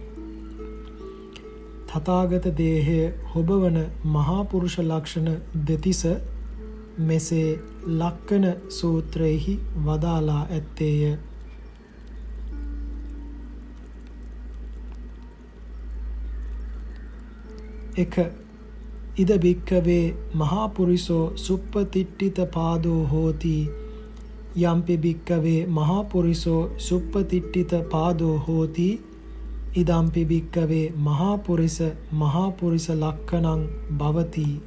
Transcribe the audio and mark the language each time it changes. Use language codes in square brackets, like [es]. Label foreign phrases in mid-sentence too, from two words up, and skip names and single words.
[si] තථාගත දේහය හොබවන මහා පුරුෂ ලක්ෂණ දෙතිස මෙසේ ලක්කන සූත්‍රයෙහි වදාලා ඇත්තේය. [pi] එක ඉද භික්ඛවේ මහා පුරිසෝ සුප්පතිට්ඨිත පාදෝ හෝති යම්පි භික්ඛවේ මහා පුරිසෝ සුප්පතිට්ඨිත පාදෝ හෝති ඉදම්පි භික්ඛවේ මහා පුරිස ලක්ඛණං භවති.